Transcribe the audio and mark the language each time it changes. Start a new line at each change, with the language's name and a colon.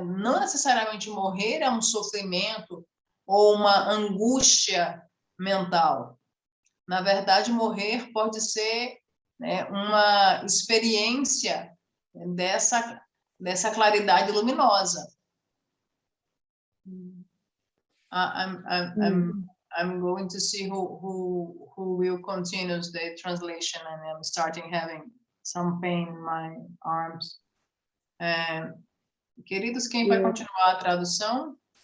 Portuguese: Não necessariamente morrer é um sofrimento ou uma angústia mental. Na verdade, morrer pode ser, né, uma experiência dessa claridade luminosa.
English: I'm going to see who will continue the translation, and I'm starting having some pain in my arms.
Portuguese: Queridos, quem vai continuar a tradução?